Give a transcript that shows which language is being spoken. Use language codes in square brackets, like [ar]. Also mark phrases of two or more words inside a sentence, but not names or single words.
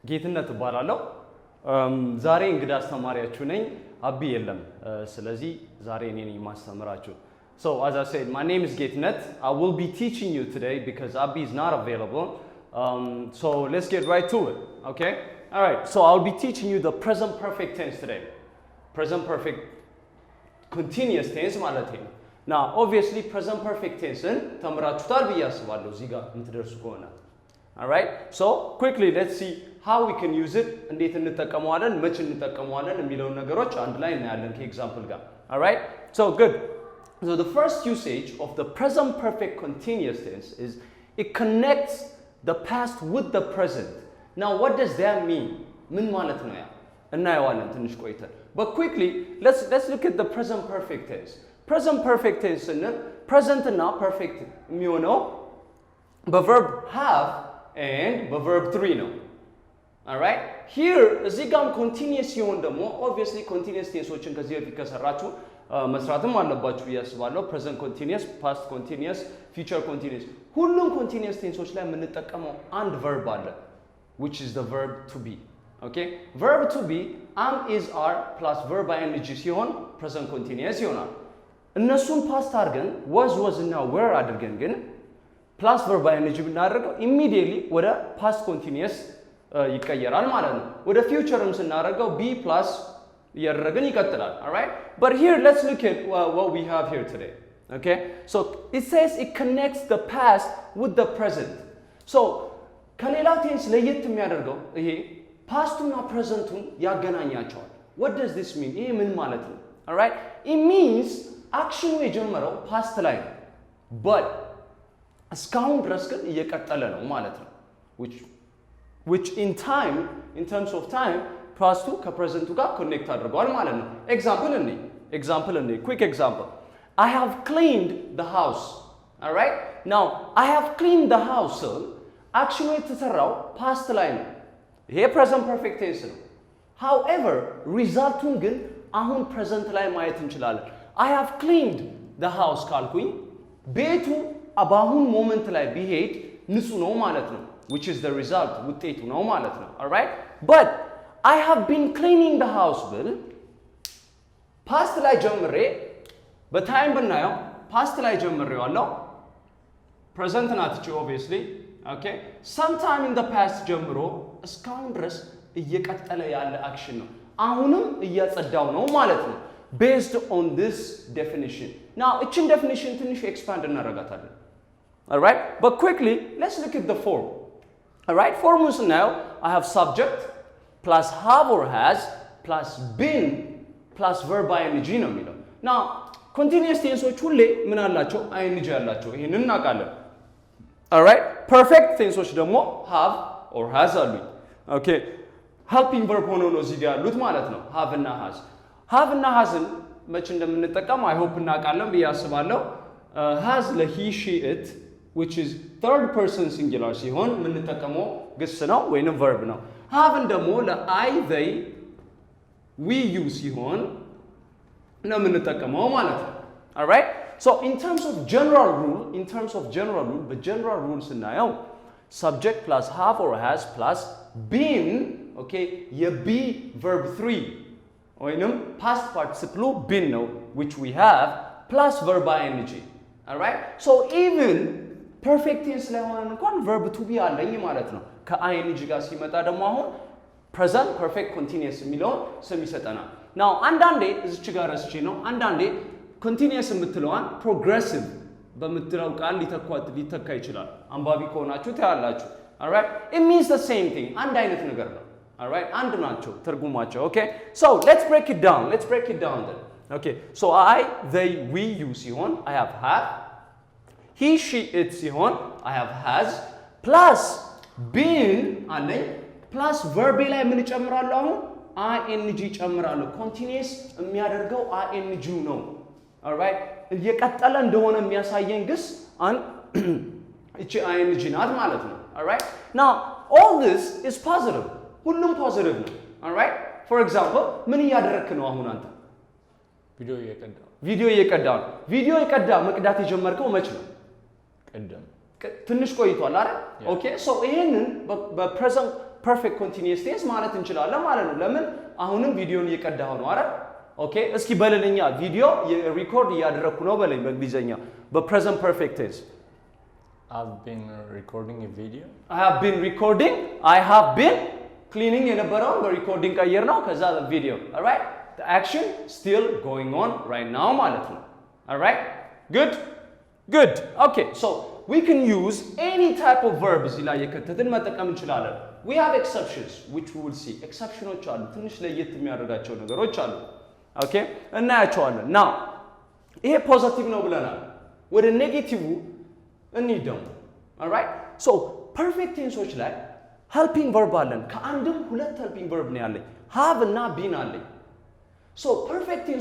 [am] ጌትነት እባላለሁ ዛሬ እንግዳ አስተማሪያችሁ ነኝ አቢ የለም ስለዚህ ዛሬ እኔ ነኝ ማስተምራችሁ [en] So as I said my name is Getnet I will be teaching you today because Abi is not available so let's get right to it okay all right so I'll be teaching you the present perfect tense today present perfect continuous tense [am] ማለት ነው [en] now obviously present perfect tense [am] ተምራችሁታል ብዬ አስባለሁ እዚህ ጋር እንትደርሱ ከሆነ all [en] right so quickly let's see how we can use it [am] እንዴት እንጠቀመዋለን መቼ እንጠቀመዋለን የሚለው ነገሮች አንድ ላይ እናያለን ከኤግዛምፕል ጋር [en] all right so good so the first usage of the present perfect continuous tense is it connects the past with the present now what does that mean [am] ምን ማለት ነው ያ እናየዋለን ትንሽ ቆይተን [en] but quickly let's look at the present perfect tense present perfect tense እና present እና perfect [am] የሚሆነው በverb [en] have and በverb 3 ነው all right here [am] እዚህ ጋር [en] continuous [am] ሲሆን ደግሞ [en] obviously continuous tenseዎችን [am] ከዚህ በፊት ከሰራችሁ መስራትም አለባችሁ ያስባለሁ [en] present continuous past continuous future continuous [am] ሁሉም continuous tenseዎች ላይ የምንጠቀመው አንድ verb አለ [en] which is the verb to be okay verb to be am is are plus verb ing [am] ሲሆን present continuous ይሆናል እነሱን [en] past አድርገን was እና were [am] አድርገን ግን [en] plus verb ing [am] ብናደርገው immediately ወደ [en] past [am] continuous ይቀየራል ማለት ነው ወደ futureም ስናደርገው be plus ያደረገን ይቀጥላል [en] all right but here let's look at what we have here today okay so it says it connects the past with the present so [am] ከሌላ ቴንስ ለየት የሚያደርገው ይሄ ፓስቱና ፕሬዘንቱን ያገናኛቸዋል [en] what does this mean [am] ይሄ ምን ማለት ነው [en] all right it means [am] አክሽኑ የጀመረው ፓስት ላይ ነው [en] but [am] እስካሁን ድረስ ግን እየቀጠለ ነው ማለት ነው [en] which in time in terms of time [am] ፓስቱ ከፕሬዘንቱ ጋር ኮኔክት አድርገዋል ማለት ነው [en] example እንዴ quick example I have cleaned the house all right now I have cleaned the house [am] አክሽኑ የተሰራው ፓስት ላይ ነው ይሄ [en] present perfect tense [am] ነው however ሪዛልቱን ግን አሁን ፕሬዘንት ላይ ማየት እንችላለን [en] I have cleaned the house [am] ካልኩኝ ቤቱ አባሁን ሞመንት ላይ ቢሄድ ንጹህ ነው ማለት ነው [en] which is the result [am] ውጤቱ ነው ማለት ነው [en] all right but I have been cleaning the house ብል [am] ፓስት ላይ ጀምሬ በታይም ብናየው ፓስት ላይ ጀምሬዋለሁ [en] present ናት እቺ obviously okay sometime in the past [am] ጀምሮ እስካሁን ድረስ እየቀጠለ ያለ አክሽን ነው አሁንም እያጸዳው ነው ማለት ነው [en] based on this definition now [am] እቺን definition ትንሽ expand እናደርጋታለን [en] all right but quickly let's look at the form all right form now I have subject plus have or has plus been plus verb ing [am] ነው የሚለው [en] now continuous tenseዎች [am] ሁሌ ምን አላቸው ing አላቸው ይሄንን እናውቃለን [en] all right perfect tenseዎች ደግሞ have or has [am] አሉኝ okay helping verb ሆኖ ነው እዚህ ጋር ያሉት ማለት ነው [en] have እና has [am] hasን መቼ እንደምንጠቀም [en] I hope [am] እናውቃለን ብዬ አስባለሁ [en] has ለhe she it which is third person singular [am] ሲሆን የምንጠቀመው ግስ ነው ወይንም [en] verb ነው have [am] ደግሞ ለI [en] they we you [am] ሲሆን ነው የምንጠቀመው ማለት ነው [en] all right so in terms of general rule but general rule [am] ስናየው [en] subject plus have or has plus been okay be verb 3 [am] ወይንም past participle been ነው [en] which we have plus verb ing all right so even perfect tense [am] ላይ ሆነን እንኳን [en] verb to be [am] አለኝ ማለት ነው ከing ጋር ሲመጣ ደግሞ አሁን [en] present perfect continuous [am] የሚለውን ስም ይሰጠናል now አንዳንዴ እዚች ጋር እስቺ ነው አንዳንዴ continuous የምትለዋን progressive በምትለው ቃል ሊተካ ይችላል አንባቢ ከሆናችሁ ታያላችሁ [en] all right it means the same thing [am] አንድ አይነት ነገር ነው [en] all right [am] አንድ ናቸው ትርጉማቸው [en] okay so let's break it down then okay so I they we you ሲሆን I have he she it [am] ሲሆን [en] I have has plus been [am] አለኝ [en] plus verb [am] ላይ ምን ጨምራለሁ አሁን ing ጨምራለሁ continuous የሚያደርገው ing ነው all right እየቀጠለ እንደሆነ የሚያሳየን ግስ [en] እቺ [am] ing ናት ማለት ነው [en] all right now all this is positive [am] ሁሉም positive ነው [en] all right for example [am] ምን እያደረክ ነው አሁን አንተ ቪዲዮ እየቀዳ መቅዳት የጀመርከው መች ነው ትንሽ ቆይቷል አይደል [en] okay so [am] ይሄንን በፕሬዘንት [en] perfect continuous tense [am] ማለት እንችላለን ማለት ነው ለምን አሁንም ቪዲዮን እየቀዳሁ ነው አይደል ኦኬ እስኪ በለልኛ ቪዲዮ ሪኮርድ እያደረኩ ነው በለኝ በእንግሊዘኛ [en] በpresent perfect tense I've been recording a video I have been recording I have been cleaning [am] የነበረውን በሪኮርዲንግ ቀየር ነው ከዛ ቪዲዮ [en] alright the action still going on right [am] now ማለት ነው [en] alright good okay so we can use any type of verb [am] እዚህ ላይ የከተትን መጠቀም እንችላለን [en] we have exceptions which we will see [am] exceptions አሉ ትንሽ ለየት የሚያደርጋቸው ነገሮች አሉ okay እናያቸዋለን now ይሄ ፖዚቲቭ ነው ብለናል ወደ ኔጌቲቭ እንሂደው [en] alright so perfect tenseዎች [am] ላይ helping verb አለን ከአንድም ሁለት [en] helping verb [am] ነው ያለኝ [en] have እና been [am] አለኝ [en] so perfect